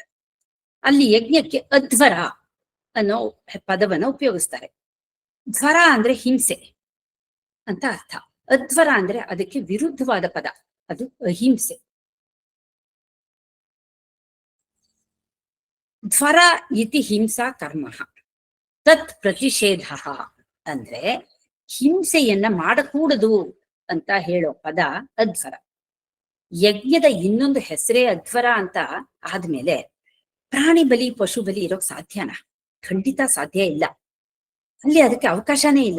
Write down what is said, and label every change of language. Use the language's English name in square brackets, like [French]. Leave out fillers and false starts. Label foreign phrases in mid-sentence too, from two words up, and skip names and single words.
[Kannada] ಅಲ್ಲಿ ಯಜ್ಞಕ್ಕೆ ಅಧ್ವರ ಅನ್ನೋ ಪದವನ್ನ ಉಪಯೋಗಿಸ್ತಾರೆ. ಧ್ವರ ಅಂದ್ರೆ ಹಿಂಸೆ ಅಂತ ಅರ್ಥ. ಅಧ್ವರ ಅಂದ್ರೆ ಅದಕ್ಕೆ ವಿರುದ್ಧವಾದ ಪದ, ಅದು ಅಹಿಂಸೆ. [Sanskrit] ಧ್ವರ ಇತಿ ಹಿಂಸಾ ಕರ್ಮ ತತ್ ಪ್ರತಿಷೇಧ [Kannada] ಅಂದ್ರೆ ಹಿಂಸೆಯನ್ನ ಮಾಡಕೂಡದು ಅಂತ ಹೇಳೋ ಪದ ಅಧ್ವರ. ಯಜ್ಞದ ಇನ್ನೊಂದು ಹೆಸರೇ ಅಧ್ವರ ಅಂತ ಆದ್ಮೇಲೆ ಪ್ರಾಣಿ ಬಲಿ ಪಶು ಬಲಿ ಇರೋಕ್ ಸಾಧ್ಯನಾ? ಖಂಡಿತ ಸಾಧ್ಯ ಇಲ್ಲ. ಅಲ್ಲಿ ಅದಕ್ಕೆ ಅವಕಾಶನೇ ಇಲ್ಲ.